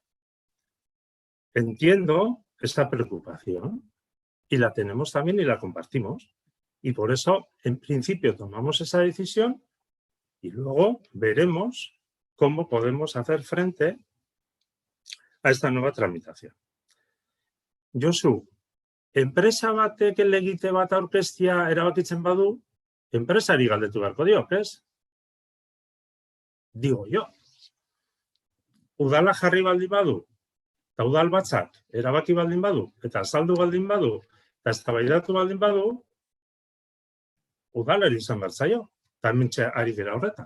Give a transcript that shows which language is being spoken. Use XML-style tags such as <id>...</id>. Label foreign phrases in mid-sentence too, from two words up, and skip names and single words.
<es>Entiendo esta preocupación y la tenemos también y la compartimos. Y por eso, en principio, tomamos esa decisión y luego veremos cómo podemos hacer frente a esta nueva tramitación.</es> <eu>Josu, enpresa batek elegite bat aurkeztia erabakitzen badu, enpresari galdetu beharko dio, ez?</eu> <es>Digo yo.</es> <eu>Udala jarri baldin badu, eta udal batzak erabaki baldin badu, eta azaldu baldin badu, eta eztabaidatu baldin badu, udalari izan behar zaio, eta hementxe ari gara horretan.</eu>